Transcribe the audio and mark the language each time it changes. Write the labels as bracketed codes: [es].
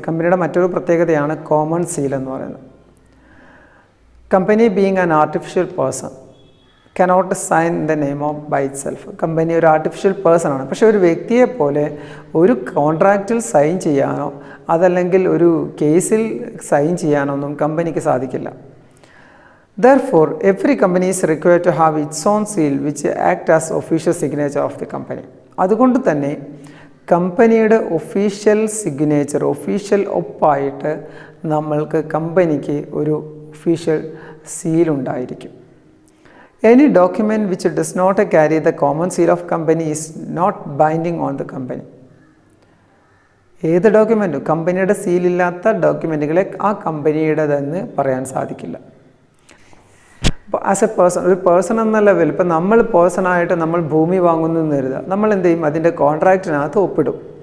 [ml] കമ്പനിയുടെ മറ്റൊരു പ്രത്യേകതയാണ് കോമൺ സീൽ എന്ന് പറയുന്നത്. [en] Company being an artificial person cannot sign the name of by itself. [ml] Company ഒരു ആർട്ടിഫിഷ്യൽ പേഴ്സൺ ആണ്, പക്ഷേ ഒരു വ്യക്തിയെ പോലെ ഒരു കോൺട്രാക്റ്റിൽ സൈൻ ചെയ്യാനോ അതല്ലെങ്കിൽ ഒരു കേസിൽ സൈൻ ചെയ്യാനോ ഒന്നും കമ്പനിക്ക് സാധിക്കില്ല. [en] Therefore, every company is required to have its own seal which act as official signature of the company. [ml] അതുകൊണ്ട് തന്നെ കമ്പനിയുടെ ഒഫീഷ്യൽ സിഗ്നേച്ചർ, ഒഫീഷ്യൽ ഒപ്പായിട്ട് നമ്മൾക്ക് കമ്പനിക്ക് ഒരു ഒഫീഷ്യൽ സീൽ ഉണ്ടായിരിക്കും. [en] Any document which does not carry the common seal of company is not binding on the company. [ml] ഏത് ഡോക്യുമെൻറ്റും കമ്പനിയുടെ സീലില്ലാത്ത ഡോക്യുമെൻറ്റുകളെ ആ കമ്പനിയുടേതെന്ന് പറയാൻ സാധിക്കില്ല. ഇപ്പോൾ ആസ് എ പേഴ്സൺ, ഒരു പേഴ്സൺ എന്ന ലെവൽ, ഇപ്പോൾ നമ്മൾ പേഴ്സണായിട്ട് നമ്മൾ ഭൂമി വാങ്ങുന്നു എന്ന് കരുതുക, നമ്മൾ എന്ത് ചെയ്യും, അതിൻ്റെ കോൺട്രാക്റ്റിനകത്ത് ഒപ്പിടും.